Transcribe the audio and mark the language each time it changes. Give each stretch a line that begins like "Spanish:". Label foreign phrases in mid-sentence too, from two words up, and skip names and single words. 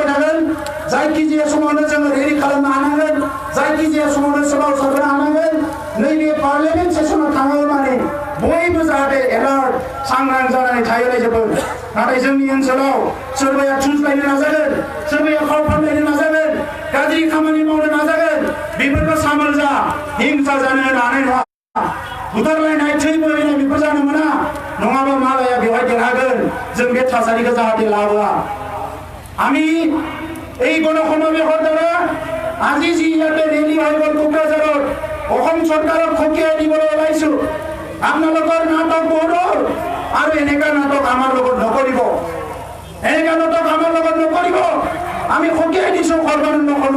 Bodo: थागोन जायखिजाया समावनो जोङो रेडि खालामनो हानांगोन जायखिजाया समावनो सोमावसारनो हानांगोन नैबे पार्लियामेन्ट सेसनाव थाङो माने बयबो जाहाथे एलार्ट सांग्रां जानानै थायो रायजोफोर नाथाय जोंनि ओनसोलाव सोरबाया थुनज्लायनो नाजागोन सोरबाया फाव फान्दायनो नाजागोन गाज्रि खामानि मावनो नाजागोन बेफोरखौ सामोल जा हिंसा जानो हानाय नङा बुथारलायनाय थै बोहैनाय बेफोर जानो मोना नङाबा मालाया बेवहाय देरहागोन जों बे थासारिखौ जाहाथे लाबोआ আমি
Assamese: এই গণসমাবেশৰ দ্বাৰা আজি যি ইয়াতে ৰেলী হৈ গ'ল কোকৰাঝাৰত অসম চৰকাৰক খকিয়াই দিবলৈ ওলাইছো আপোনালোকৰ নাটক বহুত হ'ল আৰু এনেকুৱা নাটক আমাৰ লগত নকৰিব এনেকুৱা নাটক আমাৰ লগত নকৰিব আমি খকিয়াই দিছো সৰ্বানন্দ